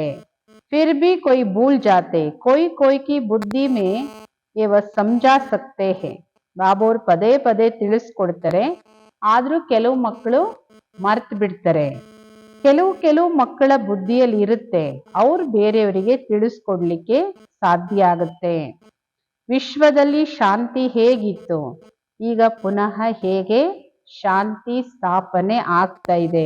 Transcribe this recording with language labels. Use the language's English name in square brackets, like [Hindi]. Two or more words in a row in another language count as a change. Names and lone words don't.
[Hindi] फिर भी कोई भूल जाते, कोई की बुद्धि में ये वह समझा सकते हैं. [Kannada] ಬಾಬೋರ್ ಪದೇ ಪದೇ ತಿಳಿಸ್ಕೊಡ್ತಾರೆ, ಆದ್ರೂ ಕೆಲವು ಮಕ್ಕಳು ಮರ್ತು ಬಿಡ್ತಾರೆ. ಕೆಲವು ಮಕ್ಕಳ ಬುದ್ಧಿಯಲ್ಲಿ ಇರುತ್ತೆ, ಅವ್ರು ಬೇರೆಯವರಿಗೆ ತಿಳಿಸ್ಕೊಡ್ಲಿಕ್ಕೆ ಸಾಧ್ಯ ಆಗುತ್ತೆ. ವಿಶ್ವದಲ್ಲಿ ಶಾಂತಿ ಹೇಗಿತ್ತು, ಈಗ ಪುನಃ ಹೇಗೆ ಶಾಂತಿ ಸ್ಥಾಪನೆ ಆಗ್ತಾ ಇದೆ.